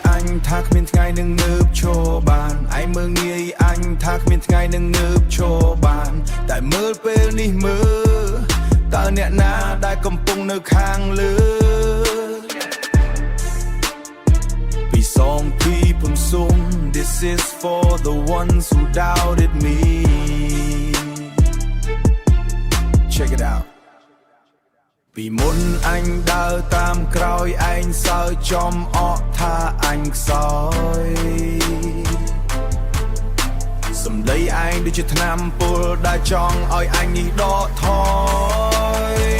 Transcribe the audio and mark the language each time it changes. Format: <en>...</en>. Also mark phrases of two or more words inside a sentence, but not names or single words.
<km>អញថាគ្មានថ្ងៃនឹងងើបឈរបានឯងមើងងាយអញថាគ្មានថ្ងៃនឹងងើបឈរបានតែមើលពេលនេះមើលតើអ្នកណាដែលកំពុងនៅខាងលើ ពីសងពីពំសុំ</km> <en>This is for the ones who doubted me Check it out</en> <km>ពីមុនអញដើរតាមក្រោយឯងសើចំអកថាអញខ្សោយ សំដីឯងដូចជាថ្នាំពុលដែលចង់ឲ្យអញនេះដកថយ</km>